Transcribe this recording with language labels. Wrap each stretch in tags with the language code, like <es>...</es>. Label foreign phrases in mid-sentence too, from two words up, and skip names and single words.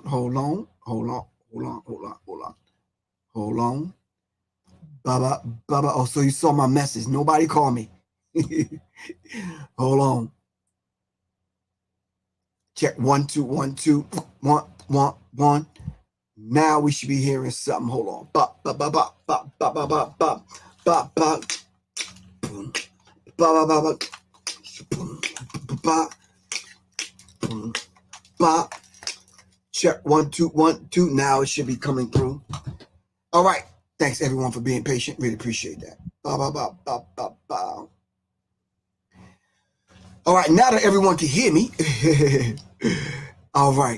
<en>Hold on. Baba, Baba. Oh, so you saw my message. Nobody call me. Hold on. Check 1 2 1 2 1 1 1. Now we should be hearing something. Hold on. Ba ba ba ba ba ba ba ba ba ba ba. Boom. Ba ba ba ba. Boom. Ba boom. Ba. Check 1 2 1 2. Now it should be coming through. All right. Thanks everyone for being patient. Really appreciate that. Ba ba ba ba ba ba. All right. Now that everyone can hear me. All right.</en>